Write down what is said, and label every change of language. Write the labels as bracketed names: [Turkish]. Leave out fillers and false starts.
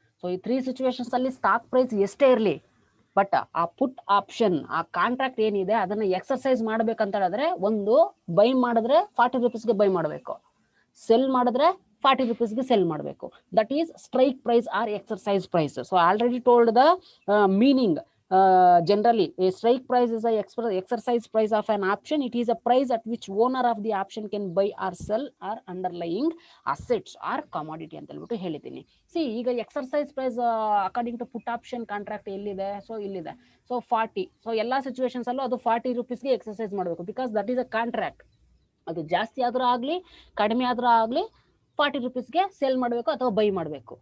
[Kannada] So ಈ 3 situations ಅಲ್ಲಿ stock price ಎಷ್ಟೇ ಇರಲಿ, ಬಟ್ ಆ ಪುಟ್ ಆಪ್ಷನ್, ಆ ಕಾಂಟ್ರಾಕ್ಟ್ ಏನಿದೆ ಅದನ್ನ ಎಕ್ಸರ್ಸೈಸ್ ಮಾಡ್ಬೇಕಂತ ಹೇಳಿದ್ರೆ, ಒಂದು ಬೈ ಮಾಡಿದ್ರೆ 40 ರೂಪೀಸ್ಗೆ ಬೈ ಮಾಡಬೇಕು, ಸೆಲ್ ಮಾಡಿದ್ರೆ 40 ರೂಪೀಸ್ಗೆ ಸೆಲ್ ಮಾಡಬೇಕು. [English] That is strike price or exercise price. So already told the meaning. generally a strike price is a exercise price of an option. It is a price at which owner of the option can buy or sell or underlying assets or commodity [Kannada] ಅಂತ ಹೇಳ್ಬಿಟ್ಟು ಹೇಳಿದ್ದೀನಿ. C ಈಗ exercise price according to put option contract ಎಲ್ಲಿದೆ, so ಇಲ್ಲಿದೆ. So 40, so ಎಲ್ಲಾ situations ಅಲ್ಲೂ ಅದು 40 ರೂಪೀಸ್ಗೆ exercise ಮಾಡಬೇಕು, [English] Because that is a contract. [Kannada] ಅದು ಜಾಸ್ತಿ ಆದ್ರೂ ಆಗ್ಲಿ ಕಡಿಮೆ ಆದ್ರೂ ಆಗ್ಲಿ 40 ರೂಪೀಸ್ಗೆ ಸೇಲ್ ಮಾಡಬೇಕು ಅಥವಾ ಬೈ ಮಾಡಬೇಕು.